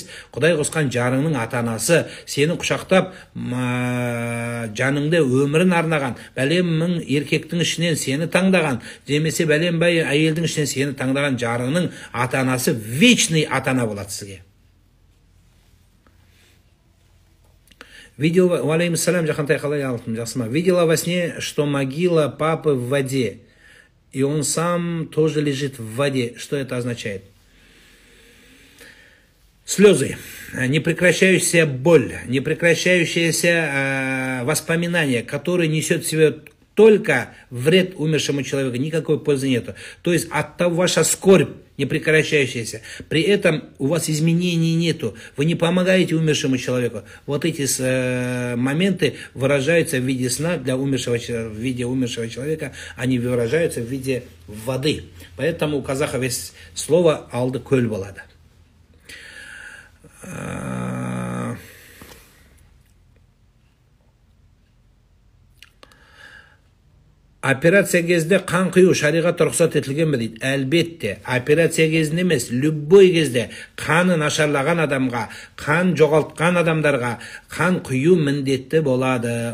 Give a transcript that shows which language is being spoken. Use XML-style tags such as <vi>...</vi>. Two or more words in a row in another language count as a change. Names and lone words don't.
<kk>Құдай қосқан жарыңның ата-анасы сені құшақтап, жаныңды өмірін арнаған, бәлем мың еркектің ішінен сені таңдаған, демесе бәлем бай әйелдің ішінен сені таңдаған жарыңның ата-анасы вечный ата-ана болады сізге. Валейкумассалам, Жахантай, қалай алтын, жақсыма.</kk> <ru>Видела во сне, что могила папы в воде, и он сам тоже лежит в воде. Что это означает? Слезы, непрекращающаяся боль, непрекращающиеся воспоминания, которые несет в себе только вред умершему человеку, никакой пользы нету. То есть от того ваша скорбь непрекращающаяся, при этом у вас изменений нету, вы не помогаете умершему человеку. Вот эти моменты выражаются в виде сна для умершего, в виде умершего человека, они выражаются в виде воды. Поэтому у казахов есть слово</ru> <kk>«алды көл болады». Операция кезінде қан құю шариғат рұқсат етілген бе дейді. Әлбетте, операция кезінде емес, любой кезде қаны нашарлаған адамға, қан жоғалтқан адамдарға қан құю міндетті болады.</kk>